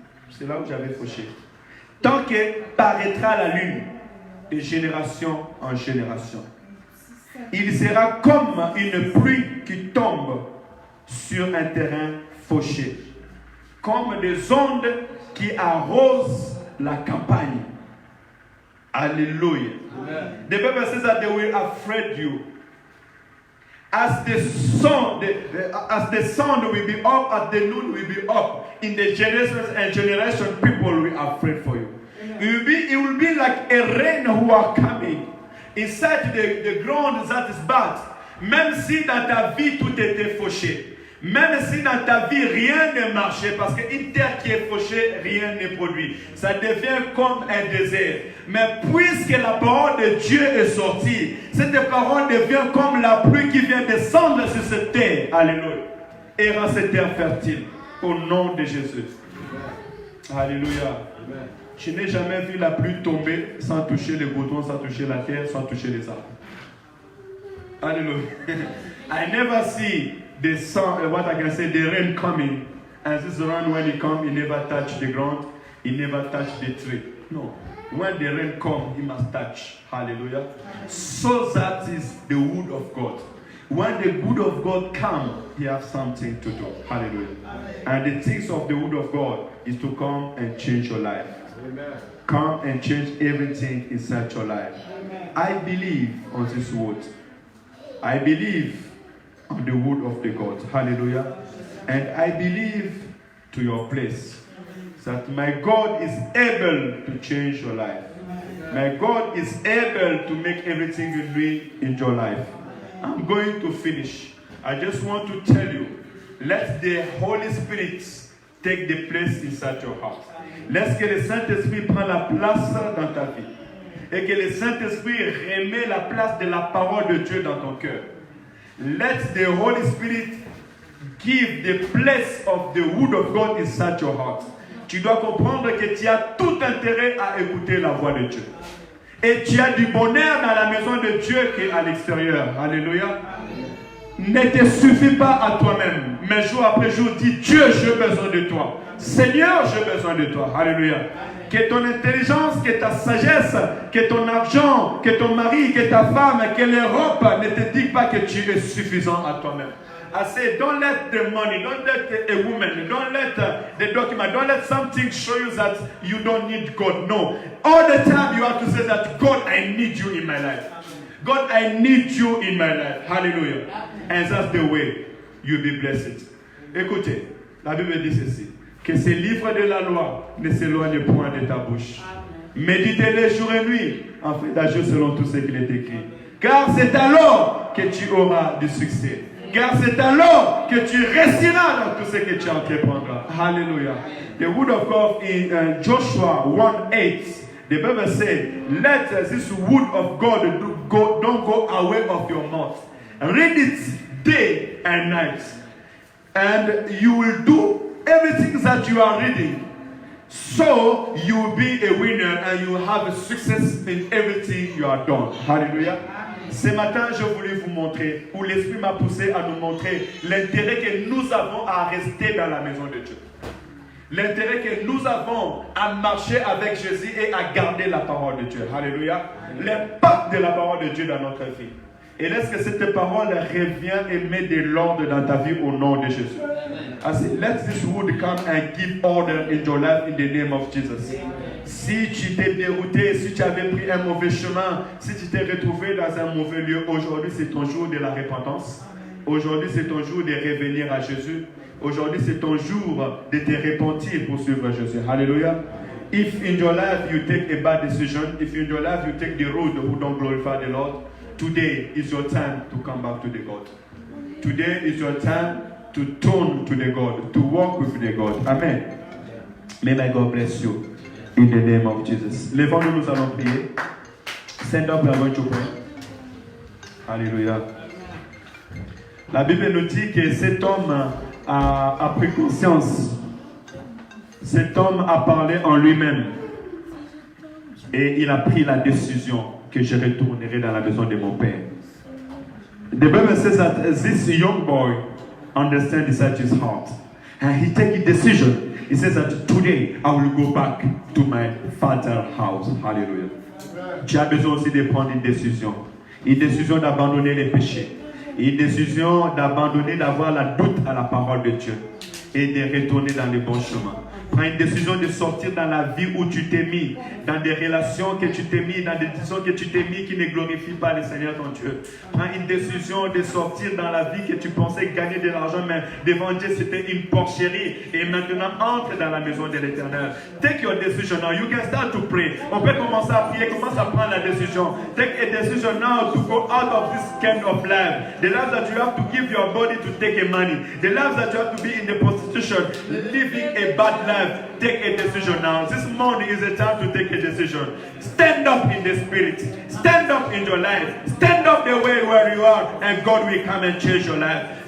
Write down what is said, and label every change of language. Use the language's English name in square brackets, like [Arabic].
[French] C'est là où j'avais fauché. Tant que paraîtra la lune de génération en génération. Il sera comme une pluie qui tombe sur un terrain fauché. Comme des ondes qui arrosent la campagne. Alléluia. [English] The Bible says that they will afraid you. As the sun will be up, as the noon will be up, in the generations and generation, people will be afraid for you. It will be like a rain who are coming inside the ground that is bad. [French] Même si dans ta vie tout était fauché. Même si dans ta vie rien ne marchait, parce qu'une terre qui est fauchée, rien ne produit. Ça devient comme un désert. Mais puisque la parole de Dieu est sortie, cette parole devient comme la pluie qui vient descendre sur cette terre. Alléluia. Et rend cette terre fertile. Au nom de Jésus. Alléluia. Je n'ai jamais vu la pluie tomber sans toucher les boutons, sans toucher la terre, sans toucher les arbres. Alléluia. [English] I never see the sun, what I can say, the rain coming, and this rain, when it comes, it never touch the ground, it never touch the tree. No. When the rain comes, it must touch. Hallelujah. So that is the wood of God. When the wood of God comes, he has something to do. Hallelujah. And the things of the wood of God is to come and change your life. Amen. Come and change everything inside your life. Amen. I believe on this word. I believe on the word of the God. Hallelujah. And I believe to your place that my God is able to change your life. My God is able to make everything you need in your life. I'm going to finish. I just want to tell you, let the Holy Spirit take the place inside your heart. [French] Laisse que le Saint-Esprit prenne la place dans ta vie. Et que le Saint-Esprit remet la place de la parole de Dieu dans ton cœur. [English] Let the Holy Spirit give the place of the word of God inside your heart. [French] Tu dois comprendre que tu as tout intérêt à écouter la voix de Dieu. Et tu as du bonheur dans la maison de Dieu qu'à l'extérieur. Alléluia. Ne te suffis pas à toi-même. Mais jour après jour, dis Dieu, j'ai besoin de toi. Seigneur, j'ai besoin de toi. Alléluia. Que ton intelligence, que ta sagesse, que ton argent, que ton mari, que ta femme, que l'Europe ne te disent pas que tu es suffisant à toi-même. I say, don't let the money, don't let a woman, don't let the document, don't let something show you that you don't need God. No. All the time you have to say that, God, I need you in my life. God, I need you in my life. Hallelujah. And that's the way you'll be blessed. Écoutez, la Bible dit ceci. Que ces livres de la loi ne s'éloignent point de ta bouche. Méditez-les jour et nuit, afin d'agir selon tout ce qu'il est écrit. Car c'est alors que tu auras du succès. Car c'est alors que tu réussiras dans tout ce que tu entreprendras. [English] Hallelujah. The word of God in Joshua 1:8, the Bible says, let this word of God don't go away of your mouth. Read it day and night. And you will do everything that you are reading. So you will be a winner and you will have a success in everything you are done. Hallelujah. [French] Ce matin, je voulais vous montrer, ou l'Esprit m'a poussé à nous montrer l'intérêt que nous avons à rester dans la maison de Dieu. L'intérêt que nous avons à marcher avec Jésus et à garder la parole de Dieu. Alléluia. L'impact de la parole de Dieu dans notre vie. Et laisse que cette parole revienne et met de l'ordre dans ta vie au nom de Jésus. [English] I say, let this word come and give order in your life in the name of Jesus. [French] Si tu t'es dérouté, si tu avais pris un mauvais chemin, si tu t'es retrouvé dans un mauvais lieu, aujourd'hui c'est ton jour de la repentance. Aujourd'hui c'est ton jour de revenir à Jésus. Aujourd'hui c'est ton jour de te repentir pour suivre Jésus. [English] Hallelujah. If in your life you take a bad decision, if in your life you take the road who don't glorify the Lord, today is your time to come back to the God. Today is your time to turn to the God, to walk with the God. Amen. May my God bless you in the name of Jesus. [French] Lèvons-nous, nous allons prier. [English] Stand up, we are going to pray. [French] Alléluia. La Bible nous dit que cet homme a pris conscience. Cet homme a parlé en lui-même. Et il a pris la décision que je retournerai dans la maison de mon père. [English] The Bible says that this young boy understand inside his heart. And he take a decision. He says that today I will go back to my father's house. Hallelujah. [French] Tu as besoin aussi de prendre une décision. Une décision d'abandonner les péchés. Une décision d'abandonner, d'avoir la doute à la parole de Dieu. Et de retourner dans les bons chemins. Prends une décision de sortir dans la vie où tu t'es mis, dans des relations que tu t'es mis, dans des décisions que tu t'es mis qui ne glorifient pas le Seigneur ton Dieu. Prends une décision de sortir dans la vie que tu pensais gagner de l'argent, mais devant Dieu c'était une porcherie. Et maintenant entre dans la maison de l'Éternel. [English] Take your decision now. You can start to pray. [French] On peut commencer à prier, commence à prendre la décision. [English] Take a decision now to go out of this kind of life. The life that you have to give your body to take a money. The life that you have to be in the prostitution, living a bad life. Take a decision now. This morning is a time to take a decision. Stand up in the spirit. Stand up in your life. Stand up the way where you are, and God will come and change your life.